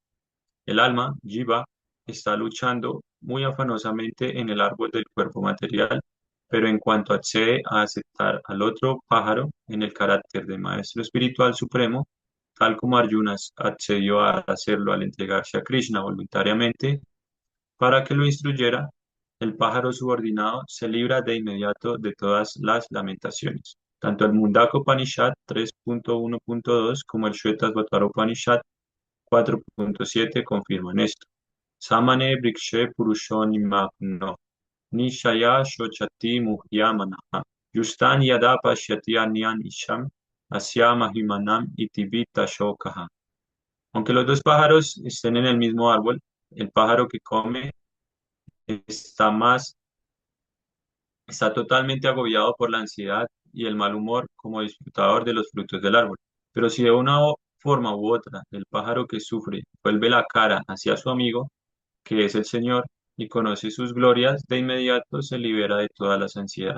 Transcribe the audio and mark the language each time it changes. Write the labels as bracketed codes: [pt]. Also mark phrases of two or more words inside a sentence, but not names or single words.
[es] El alma, Jiva, está luchando muy afanosamente en el árbol del cuerpo material, pero en cuanto accede a aceptar al otro pájaro en el carácter de maestro espiritual supremo, tal como Arjuna accedió a hacerlo al entregarse a Krishna voluntariamente para que lo instruyera, el pájaro subordinado se libra de inmediato de todas las lamentaciones. Tanto el Mundaka Upanishad 3.1.2 como el Shvetasvatara Upanishad 4.7 confirman esto. [sa] Samane Brikshe Purusho Nimagno Nishaya Shochati Muhyamanaha Yustan Yada Pashyati Anyan Isham Asya Mahimanam Itivita Shokaha. [es] Aunque los dos pájaros estén en el mismo árbol, el pájaro que come está más, está totalmente agobiado por la ansiedad y el mal humor como disfrutador de los frutos del árbol. Pero si de una forma u otra el pájaro que sufre vuelve la cara hacia su amigo, que es el Señor, y conoce sus glorias, de inmediato se libera de todas las ansiedades.